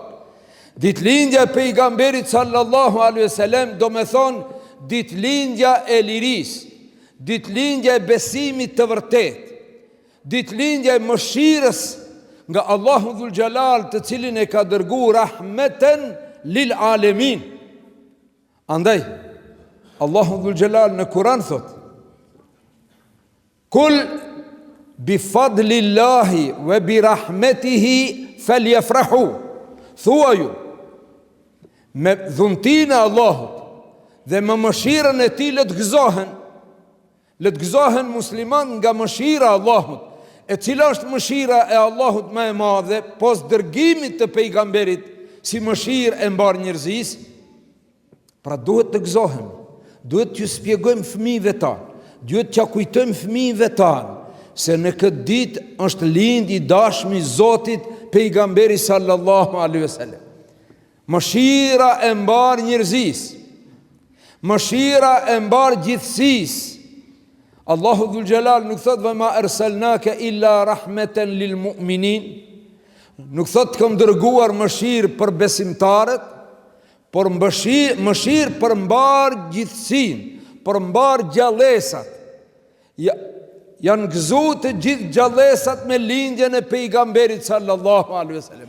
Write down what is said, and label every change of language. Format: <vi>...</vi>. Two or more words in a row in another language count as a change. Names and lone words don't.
<sq>Ditëlindja e pejgamberit</sq> <ar>صلى الله عليه وسلم</ar> <sq>do me thonë ditëlindja e lirisë, ditëlindja e besimit të vërtetë, ditëlindja e mëshirës nga Allahu</sq> <ar>ذو الجلال,</ar> <sq>të cilin e ka dërguar</sq> <ar>رحمة للعالمين.</ar> <sq>Andaj, Allahu</sq> <ar>ذو الجلال</ar> <sq>në Kur'an thot:</sq> <ar>قل بفضل الله وبرحمته فليفرحوا.</ar> <sq>Thuaju, me dhuntinë e Allahut dhe me mëshirën e tij le të gëzohen musliman nga mëshira e Allahut, e cila është mëshira e Allahut më e madhe pos dërgimit të pejgamberit si mëshirë e mbar njerëzisë. Pra duhet të gëzohem, duhet t'ju shpjegojmë fëmijëve tanë, duhet t'ja kujtojmë fëmijëve tanë se në këtë ditë është lind i dashmi Zotit pejgamberi</sq> <ar>صلى الله عليه وسلم.</ar> <sq>Mëshira e mbar njerëzisë, mëshira e mbar gjithësisë. Allahu</sq> <ar>ذو الجلال</ar> <sq>nuk thot</sq> <ar>وما أرسلناك إلا رحمة للمؤمنين,</ar> <sq>nuk thot të kam dërguar mëshirë për besimtarët, por mëshirë për mbar gjithësinë, për mbar gjallësat. Janë gëzu të gjithë gjallësat me lindjen e pejgamberit</sq> <ar>صلى الله عليه وسلم.</ar>